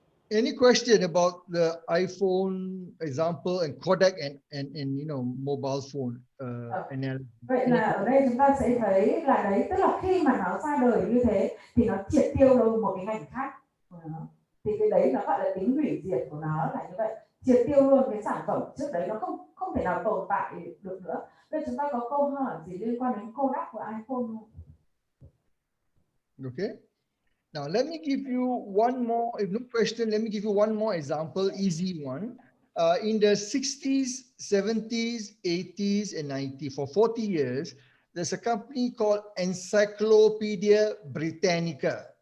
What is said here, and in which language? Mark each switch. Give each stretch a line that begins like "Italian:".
English: Any question about the iPhone example and Kodak and mobile phone analogy?
Vietnamese: Vậy là ở đây chúng ta sẽ thấy là đấy, tức là khi mà nó ra đời như thế thì nó triệt tiêu đâu một cái ngành khác của nó. Thì cái đấy nó gọi là tính hủy diệt của nó là như vậy, triệt tiêu luôn cái sản phẩm trước đấy, nó không thể nào tồn tại được nữa. Bây chúng ta có câu hỏi gì liên quan đến Kodak của iPhone không?
English: Okay. Now, let me give you one more, if no question, let me give you one more example, easy one. In the 60s, 70s, 80s, and 90s, for 40 years, there's a company called Encyclopedia Britannica.